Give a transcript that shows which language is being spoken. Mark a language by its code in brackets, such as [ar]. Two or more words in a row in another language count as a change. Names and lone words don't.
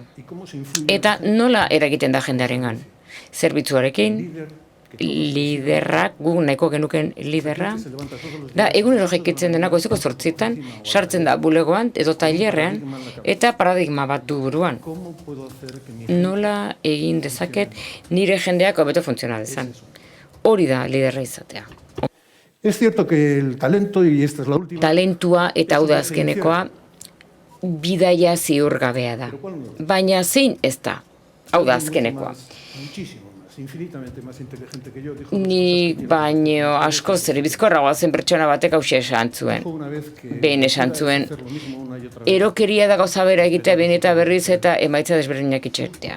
[eu] Eta nola eragiten da jendearengan? Zerbitzuarekin, liderrak, gu nahiko genuken liderra, da egunero jaikitzen denako ezeko 8:00, sartzen da bulegoan edo tailerrean, eta paradigma bat du buruan. Nola egin dezaket nire jendeak hobeto funtsiona dezan. Hori da liderra izatea. [es] Es cierto que el talento, y esta es la última... [eu] Talentua eta hau da azkenekoa, bidaia ziurgabea da. Baina zein ez da, hau da azkenekoa. Nik baino asko zerbizkorragoa zen pertsona batek hauxe esan zuen. Behin esan zuen, erokeria da gauza bera egitea behin eta berriz eta emaitza desberdinak itxertea.